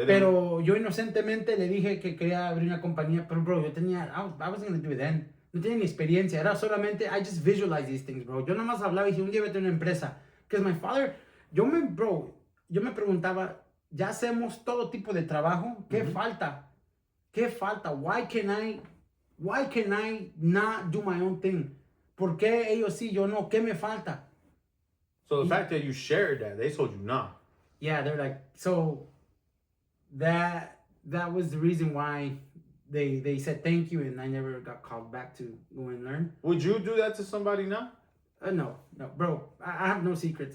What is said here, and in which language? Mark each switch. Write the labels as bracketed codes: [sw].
[es] Pero yo inocentemente le dije que quería abrir una compañía, pero bro, [en] I wasn't gonna do it then. [es] No tenía ni experiencia. Era solamente, [en] I just visualize these things, [es] bro. Yo nomás hablaba y dije, un día voy a tener una empresa. [en] Because my father, [es] yo me preguntaba, ya hacemos todo tipo de trabajo. ¿Qué falta? ¿Qué falta? [en] Why can I not do my own thing? [es] ¿Por qué ellos sí, yo no? ¿Qué me falta? [en] So the fact that you shared that, they told you nah. Yeah, they're like, so that was the reason why they said thank you, and I never got called back to go and learn. Would you do that to somebody now? No, bro. I have no secrets.